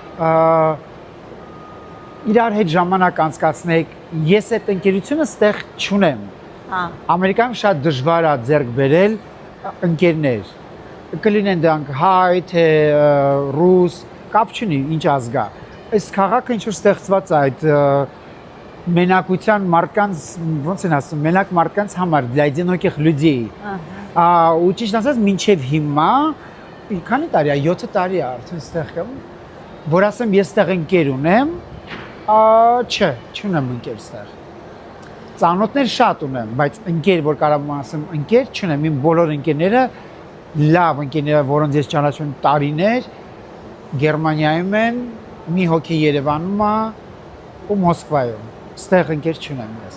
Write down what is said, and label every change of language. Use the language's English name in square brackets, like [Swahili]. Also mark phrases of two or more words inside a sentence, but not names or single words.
[Armenian] իրար հետ ժամանակ անցկացնեք, ես այդ ընկերությունը ստեղ չունեմ։ Ամերիկայում շատ դժվար է ձեռք բերել ընկերներ։ Կլինեն դրանք հայ, թե ռուս, կապ չունի ինչ ազգա։ Այս քաղաքը ինչ որ ստեղծված է այդ մենակության մարդկանց, ոնց են ասում, մենակ մարդկանց համար, [Russian] для одиноких людей։ [Armenian] Ու ճիշտ ասած, մինչև հիմա, քանի տարի է, 7 տարի է արդեն ստեղ եմ, որ ասեմ, ես ստեղ ընկեր ունեմ, Չէ, չունեմ ընկեր ստեղ։ Ծանոթներ շատ ունեմ, բայց ընկեր, որ կարող եմ ասեմ, ընկեր չունեմ, իմ բոլոր ընկերները լավ ընկերներ, որոնց ես ճանաչում եմ տարիներ, Գերմանիայում են, մի հոգի Երևանում է ու Մոսկվայում։ Ստեղ ընկեր չունեմ ես։